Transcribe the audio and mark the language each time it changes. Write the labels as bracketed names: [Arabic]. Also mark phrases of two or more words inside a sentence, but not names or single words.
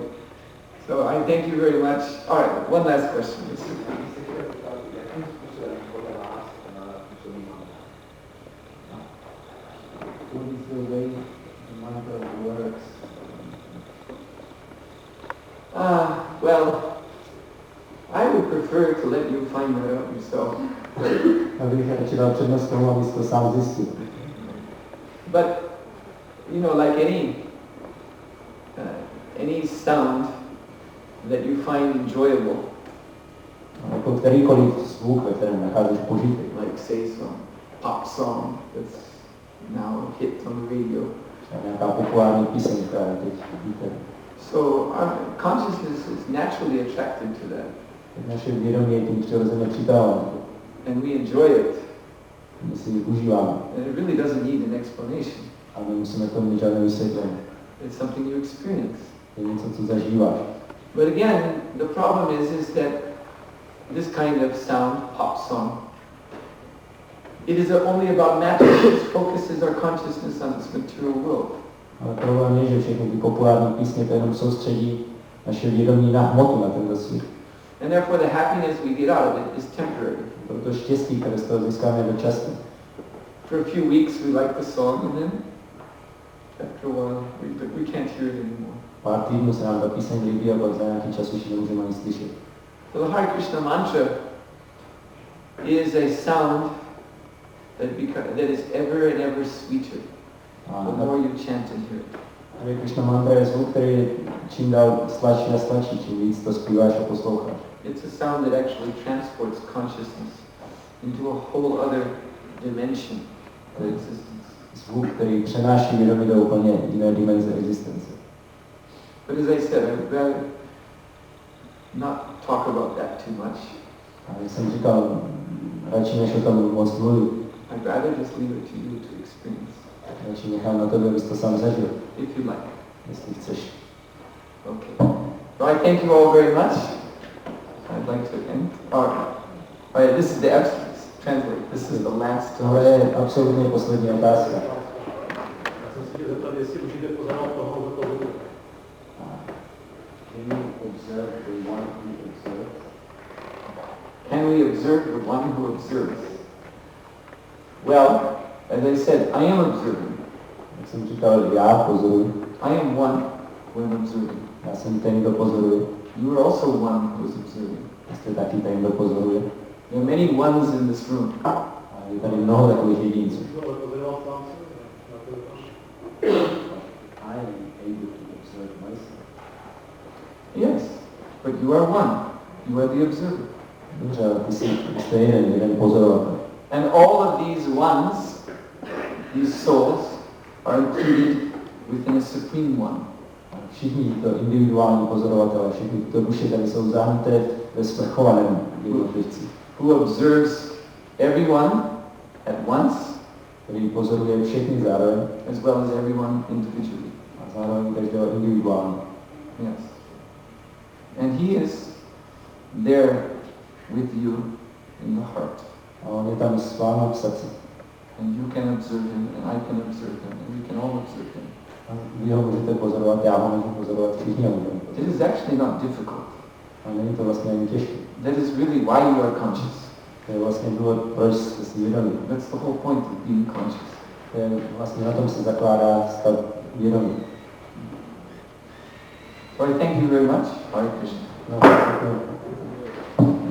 [English] So I thank you very much. All right, one last question. What is the way the mantra works? Well, I would prefer to let you find that out yourself. [Czech] Abych radši dal přednost tomu, abys to sám zjistil. [English] But, you know, like any sound that you find enjoyable, [Czech] Jako kterýkoliv zvuk, ve kterém nacházíš požitek. [English] like say some pop song that's now a hit on the radio. [Czech] Nějaká populární píseň, která je teď víte. [English] So our consciousness is naturally attracted to that. [Czech] Naše vědomí je tím přirozeně přitáváno. [English] And we enjoy it. [Czech] My si ji užíváme. [English] And it really doesn't need an explanation. [Czech] A nemusíme tomu mít žádné vysvětlení. [English] It's something you experience. [Czech] Je něco, co zažíváš. [English] But again, the problem is that this kind of sound, pop song, it is only about matter. It focuses our consciousness on this material world. [Czech] Ale problém je, že všechny ty populární písně to jenom soustředí naše vědomí na hmotu, na tento svět. [English] And therefore the happiness we get out of it is temporary. [Czech] Proto štěstí, které z toho získáme, je dočasné. [English] For a few weeks we like the song, and then after a while we can't hear it anymore. [Czech] Pár týdnů se nám ta píseň líbí a pak za nějaký čas už ji nemůžeme ani slyšet. [English] So the Hare Krishna mantra is a sound that is ever and ever sweeter the more you chant and hear it. [Czech] Hare Krishna mantra je zvuk, který je čím dál sladší a sladší, čím víc to zpíváš a posloucháš. [English] It's a sound that actually transports consciousness into a whole other dimension of existence. [Czech] Zvuk, který přenáší vědomí do úplně jiné dimenze existence. [English] But as I said, I would rather not talk about that too much. [Czech] A jak jsem říkal, radši než o tom moc mluvit. [English] I'd rather just leave it to you to experience. [Czech] Radši nechám na tebe, abys to sám zažil, [English] if you like. [Czech] jestli chceš. [English] Okay. So I thank you all very much. I'd like to end. All right, this is the absence. translate. This is the last [Czech] Tohle je absolutně poslední otázka. Já jsem se chtěl zeptat, jestli můžete pozorovat toho, kdo to pozoruje. [English] Can you observe the one who observes? Can we observe the one who observes? Well, as I said, I am observing. [Czech] Jak jsem říkal, já pozoruji. [English] I am one who am observing. [Czech] Já jsem ten, kdo pozoruje. [English] You are also one who is observing. [Czech] Jste taky ten, kdo pozoruje. [English] There are many ones in this room. [Czech] A je tady mnoho takových jedinců. Ale pozoroval sám se. [English] I am able to observe myself. Yes, but you are one. You are the observer. [Czech] Dobře, ale ty jste jeden pozorovatel. [English] And all of these ones, these souls, are included within a supreme one. [Czech] A všichni to individuální pozorovatelé, všechny tyto duše tady jsou zahrnuté ve svrchovaném jednotlivci. [English] Who observes everyone at once, [Czech] Který pozoruje všechny zároveň [English] as well as everyone individually. [Czech] a zároveň každého individuálně. [English] Yes. And he is there with you in the heart. [Czech] A on je tam s vámi v srdci. [English] And you can observe him, and I can observe him, and we can all observe him. [Czech] A vy ho můžete pozorovat, já ho můžu pozorovat, všichni ho můžeme [English] It [Czech] pozorovat. [English] is actually not difficult. [Czech] A není to vlastně ani těžké. [English] That is really why you are conscious. [Czech] To je vlastně důvod, proč jste si vědomí. [English] That's the whole point of being conscious. [Czech] To je vlastně na tom se zakládá stav vědomí. [English] So I thank you very much. Hare Krishna. [Czech] No, děkuji.